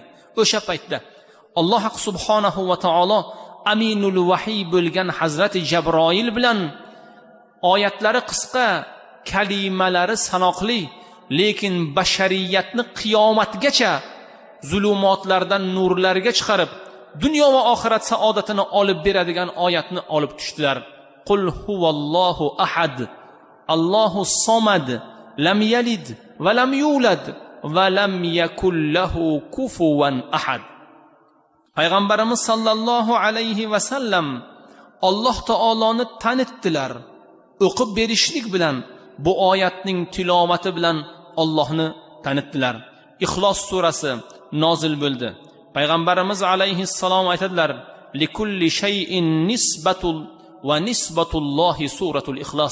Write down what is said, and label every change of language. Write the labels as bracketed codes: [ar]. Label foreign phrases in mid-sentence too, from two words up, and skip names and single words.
[uz] O'sha paytda Alloh [ar] سبحانه وتعالى أمين الوحي [uz] bo'lgan Hazrati Jabroil bilan oyatlari qisqa, kalimalari sanoqli, lekin bashariyatni qiyomatgacha zulumotlardan nurlarga chiqarib, dunyo va oxirat saodatini olib beradigan oyatni olib tushdilar. [ar] قل هو الله أحد الله الصمد, لم يلد ولم يولد ولم يكن له كفوا أحد. [uz] Payg'ambarimiz [ar] صلى الله عليه وسلم [uz] Alloh taoloni tanitdilar. O'qib berishlik bilan, bu oyatning tilovati bilan Allohni tanitdilar. Ixlos surasi nozil bo'ldi. Payg'ambarimiz alayhissalom aytadilar: [ar] "لكل شيء نسبة ونسبة الله سورة الإخلاص."